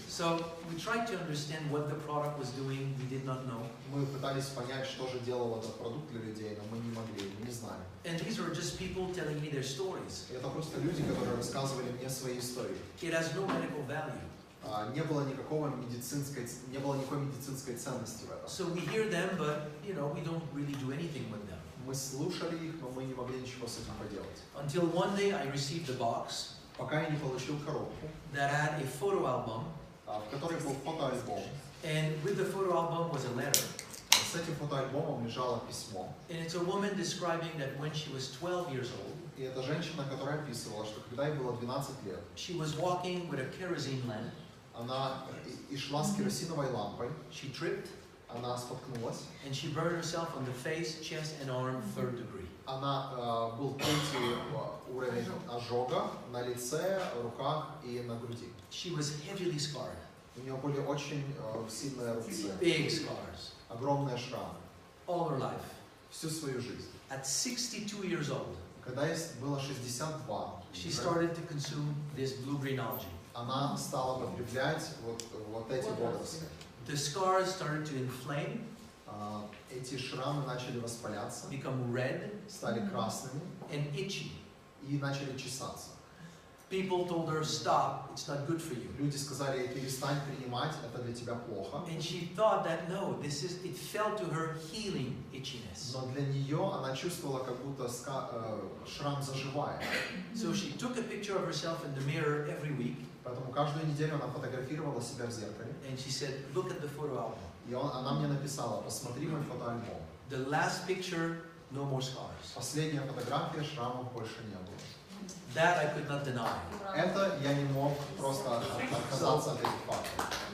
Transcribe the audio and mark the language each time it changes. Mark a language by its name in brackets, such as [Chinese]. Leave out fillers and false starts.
[English] So we tried to understand what the product was doing. We did not know. [Russian] Мы пытались понять, что же делал этот продукт для людей, но мы не могли, мы не знали. [English] And these are just people telling me their stories. [Russian] И это просто люди, которые рассказывали мне свои истории. [English] It has no medical value. [Russian] Не было никакой медицинской ценности в этом. [English] So we hear them, but we don't really do anything with them. [Russian] Мы слушали их, но мы не могли ничего с этим поделать. [English] Until one day I received a box [Russian] Пока я не получил коробку, [English] that had a photo album, [Russian] в которой был фотоальбом. [English] and with the photo album was a letter. [Russian] С этим фотоальбомом лежало письмо. [English] And it's a woman describing that when she was 12 years old, [Russian] И это женщина, которая описывала, что когда ей было 12 лет, [English] she was walking with a kerosene lamp. [Russian] она и шла с керосиновой лампой, [English] She tripped [Russian] она споткнулась, [English] and she burned herself on the face, chest, and arm 3rd degree. [Russian] она был третий уровень ожога на лице, руках и на груди. [English] She was heavily scarred, [Russian] У нее были очень сильные рубцы, [English] big scars, [Russian] огромные шрамы, [English] all her life. [Russian] всю свою жизнь. [English] At 62 years old, [Russian] Когда ей было 62, [English] she started to consume this blue-green algae. [Russian] она стала потреблять вот эти водоросли. [English] The scars started to inflame, [Russian] Эти шрамы начали воспаляться, [English] become red, [Russian] стали красными [English] and itchy. [Russian] и начали чесаться. [English] People told her, stop, it's not good for you. [Russian] Люди сказали ей: перестань принимать, это для тебя плохо. [English] And she thought that, no, it felt to her healing itchiness. [Russian] Но для нее она чувствовала, как будто шрам заживает. [English] So she took a picture of herself in the mirror every week, [Russian] Поэтому каждую неделю она фотографировала себя в зеркале. [English] and she said, look at the photo album. [Russian] И она мне написала: посмотри мой фотоальбом. [English] The last picture, no more scars. [Russian] Последняя фотография, шрамов больше не было. [English] That I could not deny. [Russian] Это я не мог просто отказаться от этих фактов.